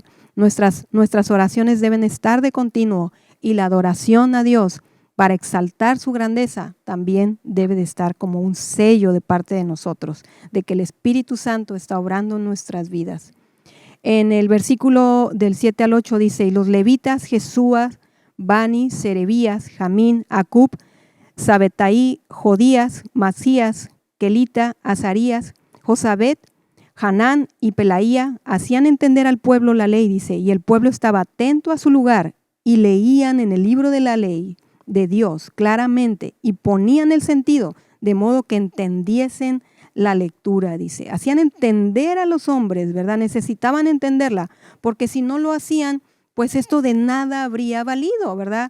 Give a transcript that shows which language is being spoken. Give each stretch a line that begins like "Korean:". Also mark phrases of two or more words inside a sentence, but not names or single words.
Spanish: Nuestras oraciones deben estar de continuo y la adoración a Dios para exaltar su grandeza también debe de estar como un sello de parte de nosotros, de que el Espíritu Santo está obrando en nuestras vidas. En el versículo del 7 al 8 dice, y los levitas, Jesúa, Bani, Serebías, Jamín, Acub, Sabetaí, Jodías, Masías, Kelita, Azarías, Josabet, Hanán y Pelaía hacían entender al pueblo la ley, dice, y el pueblo estaba atento a su lugar y leían en el libro de la ley de Dios claramente y ponían el sentido de modo que entendiesen la lectura, dice. Hacían entender a los hombres, ¿verdad? Necesitaban entenderla, porque si no lo hacían, pues esto de nada habría valido, ¿verdad?